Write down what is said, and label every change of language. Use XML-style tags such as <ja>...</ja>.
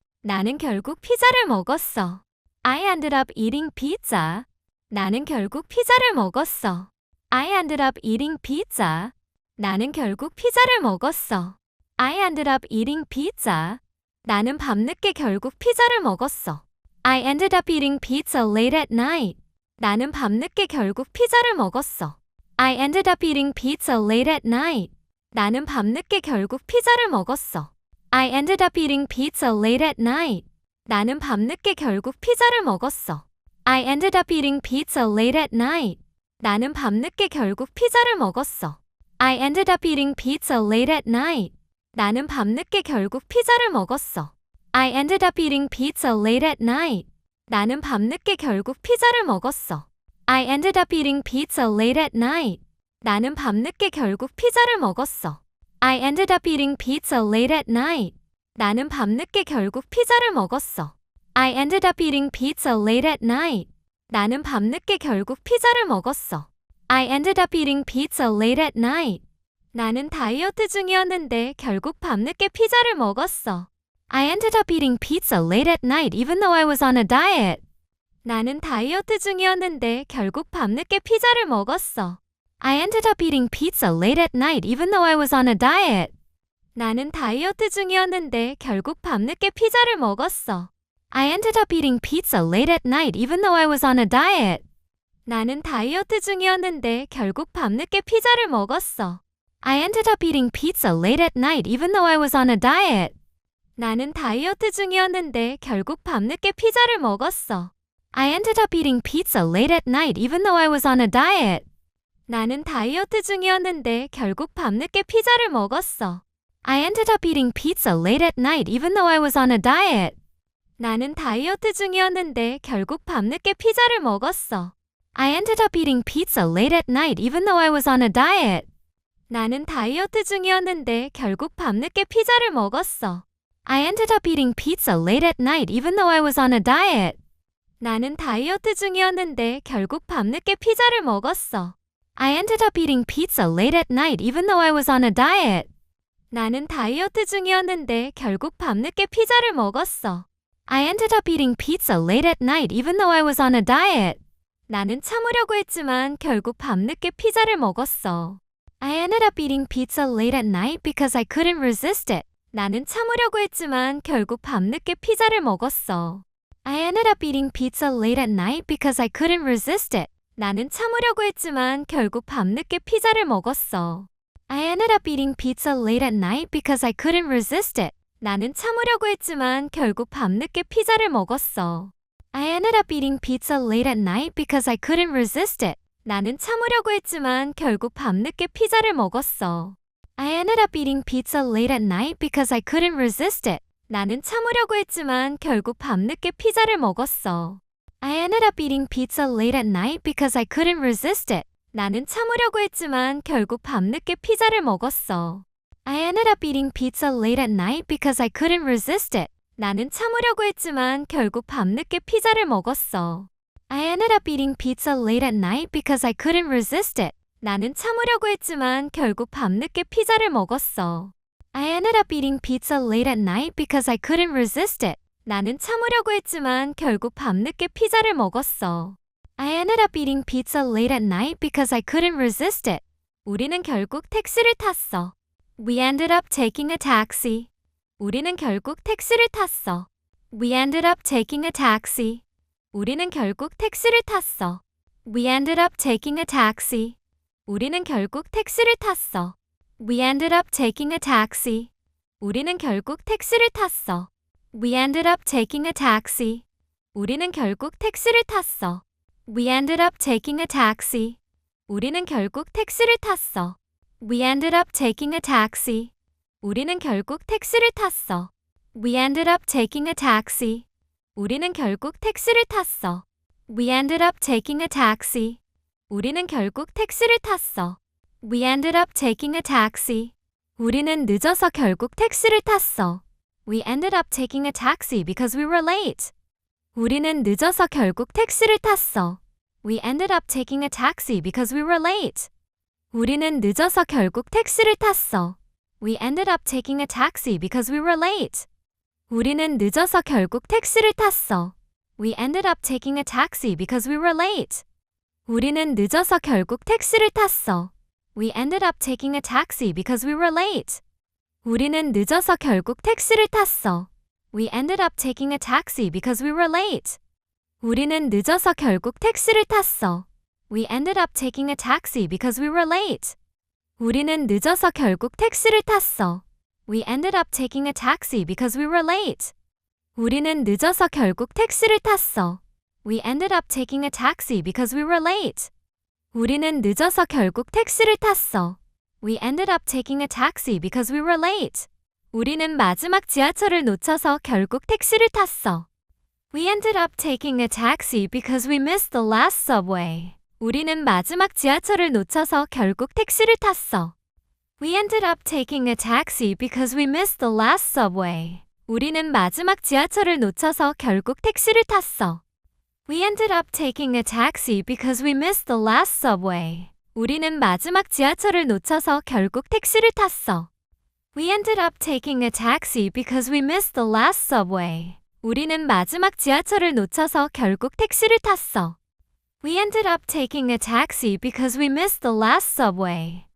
<ko>나는 결국 피자를 먹었어.</ko> <en>I ended up eating pizza.</en> <ko>나는 결국 피자를 먹었어.</ko> <en>I ended up eating pizza.</en> <ko>나는 결국 피자를 먹었어.</ko> <en>I ended up eating pizza.</en> <ko>나는 밤늦게 결국 피자를 먹었어.</ko> <en>I ended up eating pizza late at night.</en> <ko>나는 밤늦게 결국 피자를 먹었어.</ko> <en>I ended up eating pizza late at night.</en> <ko>나는 밤늦게 결국 피자를 먹었어.</ko> <en>I ended up eating pizza late at night.</en> <ko>나는 밤늦게 결국 피자를 먹었어.</ko> <en>I ended up eating pizza late at night.</en> <ko>나는 밤늦게 결국 피자를 먹었어.</ko> <en>I ended up eating pizza late at night.</en> <ko>나는 밤늦게 결국 피자를 먹었어.</ko> <en>I ended up eating pizza late at night.</en> <ko>나는 밤늦게 결국 피자를 먹었어.</ko> <en>I ended up eating pizza late at night.</en> <ko>나는 밤늦게 결국 피자를 먹었어.</ko> <en>I ended up eating pizza late at night.</en> <ko>나는 밤늦게 결국 피자를 먹었어.</ko> <en>I ended up eating pizza late at night.</en> <ko>나는 밤늦게 결국 피자를 먹었어.</ko> <en>I ended up eating pizza late at night.</en> <ko>나는 다이어트 중이었는데 결국 밤늦게 피자를 먹었어.</ko> <en>I ended up eating pizza late at night even though I was on a diet.</en> <ko>나는 다이어트 중이었는데 결국 밤늦게 피자를 먹었어.</ko> <en>I ended up eating pizza late at night even though I was on a diet.</en> <ko>나는 다이어트 중이었는데 결국 밤늦게 피자를 먹었어.</ko> <en>I ended up eating pizza late at night even though I was on a diet.</en> <ko>나는 다이어트 중이었는데 결국 밤늦게 피자를 먹었어.</ko> <en>I ended up eating pizza late at night even though I was on a diet.</en> <ko>나는 다이어트 중이었는데 결국 밤늦게 피자를 먹었어.</ko> <en>I ended up eating pizza late at night even though I was on a diet.</en> <ko>나는 다이어트 중이었는데 결국 밤늦게 피자를 먹었어.</ko> <en>I ended up eating pizza late at night even though I was on a diet.</en> <ko>나는 다이어트 중이었는데 결국 밤늦게 피자를 먹었어.</ko> <en>I ended up eating pizza late at night even though I was on a diet.</en> <ko>나는 다이어트 중이었는데 결국 밤늦게 피자를 먹었어.</ko> <en>I ended up eating pizza late at night even though I was on a diet.</en> <ko>나는 다이어트 중이었는데 결국 밤늦게 피자를 먹었어.</ko> <en>I ended up eating pizza late at night even though I was on a diet.</en> <ko>나는 다이어트 중이었는데 결국 밤늦게 피자를 먹었어.</ko> <en>I ended up eating pizza late at night even though I was on a diet.</en> <ko>나는 참으려고 했지만 결국 밤늦게 피자를 먹었어.</ko> <en>I ended up eating pizza late at night because I couldn't resist it.</en> <ko>나는 참으려고 했지만 결국 밤늦게 피자를 먹었어.</ko> <en>I ended up eating pizza late at night because I couldn't resist it.</en> <ko>나는 참으려고 했지만 결국 밤늦게 피자를 먹었어.</ko> <en>I ended up eating pizza late at night because I couldn't resist it.</en> <ko>나는 참으려고 했지만 결국 밤늦게 피자를 먹었어.</ko> <en>I ended up eating pizza late at night because I couldn't resist it.</en> <ko>나는 참으려고 했지만 결국 밤늦게 피자를 먹었어.</ko> <en>I ended up eating pizza late at night because I couldn't resist it.</en> <ko>나는 참으려고 했지만 결국 밤늦게 피자를 먹었어.</ko> <en>I ended up eating pizza late at night because I couldn't resist it.</en> <ko>나는 참으려고 했지만 결국 밤늦게 피자를 먹었어.</ko> <en>I ended up eating pizza late at night because I couldn't resist it.</en> <ko>나는 참으려고 했지만 결국 밤늦게 피자를 먹었어.</ko> <en>I ended up eating pizza late at night because I couldn't resist it.</en> <ko>나는 참으려고 했지만 결국 밤늦게 피자를 먹었어.</ko> <en>I ended up eating pizza late at night because I couldn't resist it.</en> <ko>나는 참으려고 했지만 결국 밤늦게 피자를 먹었어.</ko> <en>I ended up eating pizza late at night because I couldn't resist it.</en> <ko>우리는 결국 택시를 탔어.</ko> <en>We ended up taking a taxi.</en> <ko>우리는 결국 택시를 탔어.</ko> <en>We ended up taking a taxi.</en> <ko>우리는 결국 택시를 탔어.</ko> <en>We ended up taking a taxi.</en> <ko>우리는 결국 택시를 탔어.</ko> <en>We ended up taking a taxi.</en> <ko>우리는 결국 택시를 탔어.</ko> <en>We ended up taking a taxi.</en> <ko>우리는 결국 택시를 탔어.</ko> <en>We ended up taking a taxi.</en> <ko>우리는 결국 택시를 탔어.</ko> <en>We ended up taking a taxi.</en> <ko>우리는 결국 택시를 탔어.</ko> <en>We ended up taking a taxi.</en> <ko>우리는 결국 택시를 탔어.</ko> <en>We ended up taking a taxi.</en> <ko>우리는 결국 택시를 탔어.</ko> <en>We ended up taking a taxi.</en> <ko>우리는 늦어서 결국 택시를 탔어.</ko> <en>We ended up taking a taxi because we were late.</en> <ko>우리는 늦어서 결국 택시를 탔어.</ko> <en>We ended up taking a taxi because we were late.</en> <ko>우리는 늦어서 결국 택시를 탔어.</ko> <en>We ended up taking a taxi because we were late.</en> <ko>우리는 늦어서 결국 택시를 탔어.</ko> <en>We ended up taking a taxi because we were late.</en> <ko>우리는 늦어서 결국 택시를 탔어.</ko> <en>We ended up taking a taxi because we were late.</en> <ko>우리는 늦어서 결국 택시를 탔어.</ko> <en>We ended up taking a taxi because we were late.</en> <ko>우리는 늦어서 결국 택시를 탔어.</ko> <en>We ended up taking a taxi because we were late.</en> <ko>우리는 늦어서 결국 택시를 탔어.</ko> <en>We ended up taking a taxi because we were late.</en> <ko>우리는 늦어서 결국 택시를 탔어.</ko> <en>We ended up taking a taxi because we were late.</en> <ko>우리는 늦어서 결국 택시를 탔어.</ko> <en>We ended up taking a taxi because we were late.</en> <ko>우리는 마지막 지하철을 놓쳐서 결국 택시를 탔어.</ko> <en>We ended up taking a taxi because we missed the last subway.</en> <ko>우리는 마지막 지하철을 놓쳐서 결국 택시를 탔어.</ko> <en>We ended up taking a taxi because we missed the last subway.</en> <ko>우리는 마지막 지하철을 놓쳐서 결국 택시를 탔어.</ko> <en>We ended up taking a taxi because we missed the last subway.</en> <ko>우리는 마지막 지하철을 놓쳐서 결국 택시를 탔어.</ko> <en>We ended up taking a taxi because we missed the last subway.</en> <ko>우리는 마지막 지하철을 놓쳐서 결국 택시를 탔어.</ko> <en>We ended up taking a taxi because we missed the last subway.</en>